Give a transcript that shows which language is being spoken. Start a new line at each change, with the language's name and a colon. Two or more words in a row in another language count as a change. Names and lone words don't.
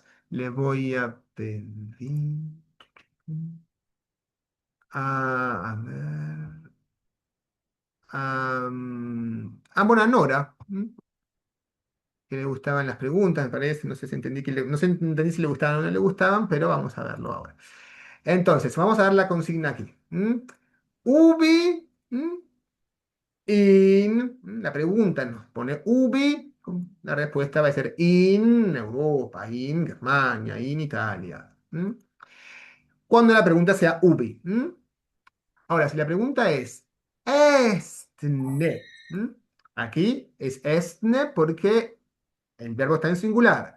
Spanish: Les voy a pedir a ver. Bueno, a Nora, que le gustaban las preguntas, me parece, no sé si entendí, no sé, entendí si le gustaban o no le gustaban, pero vamos a verlo ahora. Entonces, vamos a dar la consigna aquí.
Latin: Ubi, in,
Spanish: la pregunta nos pone ubi, la respuesta va a ser
Latin: in Europa, in Germania, in Italia.
Spanish: Cuando la pregunta sea ubi. Ahora, si la pregunta es estne, aquí es estne porque el verbo está en singular.